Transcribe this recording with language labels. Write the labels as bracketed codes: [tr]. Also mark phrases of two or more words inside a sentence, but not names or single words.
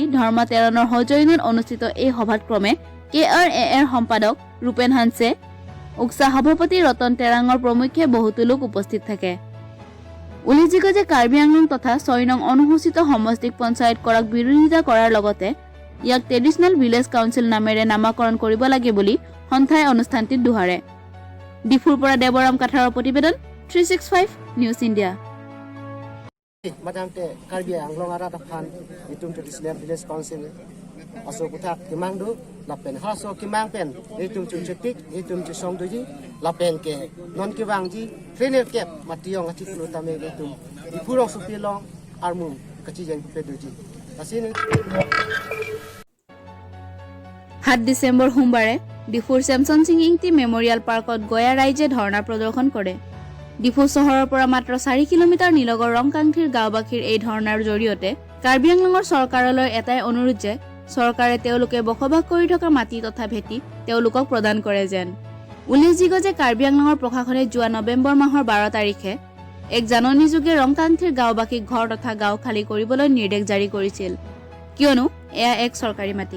[as] ধৰ্মা তেৰণৰ সৌজন্যত অনুষ্ঠিত এই সভাত ক্ৰমে KRAৰ সম্পাদক ৰূপেন হানছে উক্সা সভাপতি ৰতন তেৰাঙৰ প্ৰমুখ্যে বহুতো লোক উপস্থিত থাকে উল্লেখযোগ্য যে কাৰ্বি আংলং তথা 6 নং অনুসূচিত সমষ্টিক পঞ্চায়ত কৰাক বিৰোধিতা কৰাৰ লগতে ইয়াক [en] traditional village council [as] নামেৰে নামাকৰণ কৰিব লাগে বুলি সন্থাই অনুষ্ঠানটিত দোহাৰে ডিফুৰ পৰা দেৱৰাম কাঠাৰৰ প্ৰতিবেদন 365 নিউজ ইণ্ডিয়া [mjw] Madamte Karbi Anglong Adap Khan itum [en] traditional village council [mjw] aso kutak kimangdu lapen haso kimangpen itum chunchetik itum chisong duji lapen ke non kiwangji trainer kep mationg ati kulutame itum dipurong supilong armum kacijen peduji asini [as] 7 ডিচেম্বৰ সোমবাৰে ডিফুৰ ছেমছন সিং এংতি মেমৰিয়েল পাৰ্কত গয়া ৰাইজে ধৰ্ণা প্ৰদৰ্শন কৰে ডিফু চহৰৰ পৰা মাত্ৰ 4 কিলোমিটাৰ নিলগৰ ৰংকাংথিৰ গাঁওবাসীৰ এই ধৰ্ণাৰ জৰিয়তে কাৰ্বি আংলঙৰ চৰকাৰলৈ এটাই অনুৰোধ যে চৰকাৰে তেওঁলোকে বসবাস কৰি থকা মাটি তথা ভেটি তেওঁলোকক প্ৰদান কৰে যেন উল্লেখযোগ্য যে কাৰ্বি আংলঙৰ প্ৰশাসনে যোৱা নৱেম্বৰ মাহৰ 12 তাৰিখে এক জাননীযোগে ৰংকাংথিৰ গাঁওবাসীক ঘৰ তথা গাঁও খালী কৰিবলৈ নিৰ্দেশ জাৰি কৰিছিল, কিয়নো এয়া এক চৰকাৰী মাটি।